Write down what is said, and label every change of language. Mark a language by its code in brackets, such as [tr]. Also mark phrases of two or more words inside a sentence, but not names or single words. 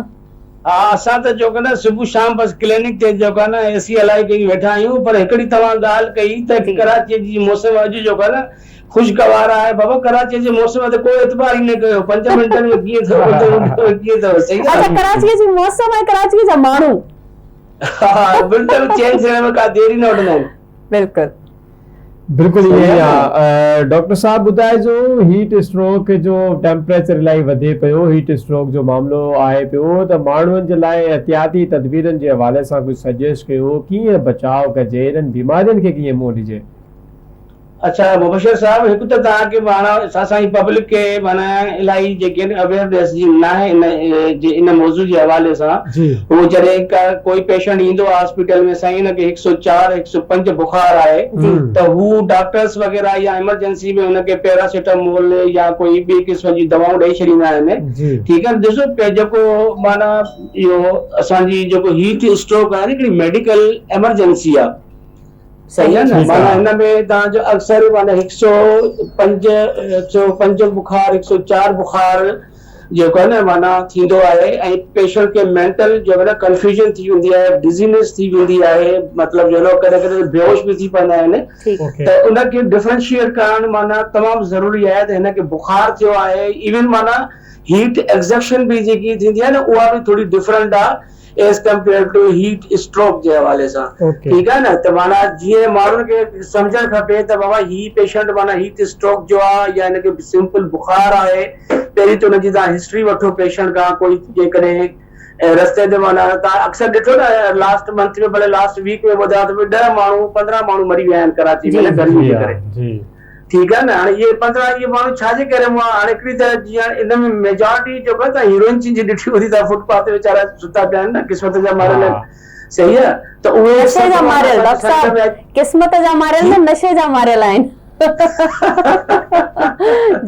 [sd] हाँ, असां त जो न सुबुह शाम बस क्लिनिक ते जो न एसी हलाई कई वेठा आहियूं, पर हिकिड़ी तव्हां ॻाल्हि कई त कराची जी मौसम अॼु जो न खुशगवार आहे। बाबा कराची जे मौसम ते कोई एतबार ई न कयो, 5 मिंटनि में कीअं अथव सही आहे। अच्छा, कराची जी मौसम ऐं कराची जा माण्हू हा बिल्कुलु चेंज थियण में का देरी न वठंदा आहिनि। बिल्कुलु बिल्कुल ये डॉक्टर साहब ॿुधाइजो, [en] heat stroke [sd] जो टेम्परेचर इलाही वधे पियो, [en] heat stroke [sd] जो मामलो आहे पियो, त माण्हुनि जे लाइ एहतियाती तदबीरनि जे हवाले सां कुझु सजेस्ट कयो, कीअं बचाव कजे, इन्हनि बीमारियुनि खे कीअं मुंहुं ॾिजे। अच्छा मुबशर साहब, हिकु त तव्हांखे माना असांजी पब्लिक खे माना इलाही जेके अवेयरनेस जी न आहे इन मौज़ू जे हवाले सां। वो जॾहिं कोई पेशेंट ईंदो हॉस्पिटल में, साईं हिनखे 104 105 बुखार आहे, त हू डॉक्टर्स वग़ैरह या इमरजेंसी में हुनखे पैरासिटामोल या कोई ॿी क़िस्म जी दवाऊं ॾेई छॾींदा आहिनि। ठीकु आहे, ॾिसो जेको माना इहो असांजी जेको [en] heat stroke [sd] आहे हिकिड़ी [en] medical emergency [sd] आहे, [ur] صحیح ہے نا. [sd] माना इनमें तव्हांजो अक्सर माना 105 बुखार 104 बुखार जेको आहे न माना थींदो आहे, ऐं पेशेंट खे मेंटल जो आहे न कंफ्यूजन थी वेंदी आहे, डिज़ीनेस थी वेंदी आहे, मतिलबु जो कॾहिं कॾहिं बेहोश बि थी पवंदा आहिनि। त उनखे डिफरेंशिएट करणु माना तमामु ज़रूरी आहे त हिनखे बुखार थियो आहे। इवन माना [en] heat exception [sd] बि जेकी थींदी आहे न उहा बि थोड़ी डिफरेंट आहे [en] as compare to heat stroke [sd] जे हवाले सां। [ur] ٹھیک ہے نا, [sd] त माना जीअं माण्हुनि खे सम्झणु खपे त बाबा ही पेशेंट माना [en] heat stroke [sd] जो आहे या हिनखे सिंपल बुखार आहे, पहिरीं त हुनजी तव्हां हिस्ट्री वठो पेशेंट खां। कोई जेकॾहिं रस्ते ते माना तव्हां अक्सर ॾिठो न [en] last month [sd] में भले [en] last week [sd] में ॿुधायो त 10 माण्हू 15 माण्हू मरी विया आहिनि कराची में गर्मी जे करे। [ur] ٹھیک ہے نا, [sd] हाणे इहे 15 इहे माण्हू छाजे करे हाणे हिकिड़ी त जीअं इन में मेजॉरिटी जो आहे त हीरोइन जी ॾिठी हूंदी त फुटपाथ ते वीचारा सुता पिया आहिनि न, क़िस्मत जा मारियल आहिनि, सही आहे। त उहे नशे जा मारियल डॉक्टर साहब, क़िस्मत जा मारियल न, नशे जा मारियल आहिनि। जी